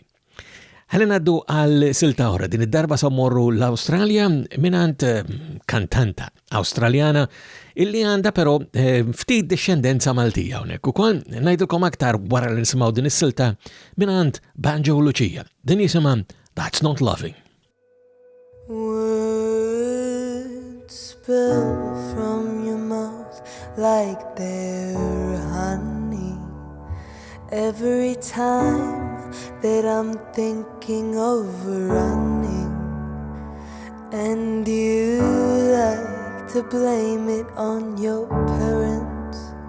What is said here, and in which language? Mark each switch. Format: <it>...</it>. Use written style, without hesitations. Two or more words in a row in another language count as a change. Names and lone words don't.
<mt>Ħalli naddu għal silta oħra din id-darba sammorru l-Awstralja minant kantanta Awstraljana illi għandha però ftit discendenza Maltija hawnhekk ukoll ngħidulkom aktar wara li nisimgħu din is-silta minant Banjo Lucia. Din jisimha That's Not Loving.</mt> <en>Words spill from your like they're honey. Every time that I'm thinking of running, and you like to blame it on your parents.</en>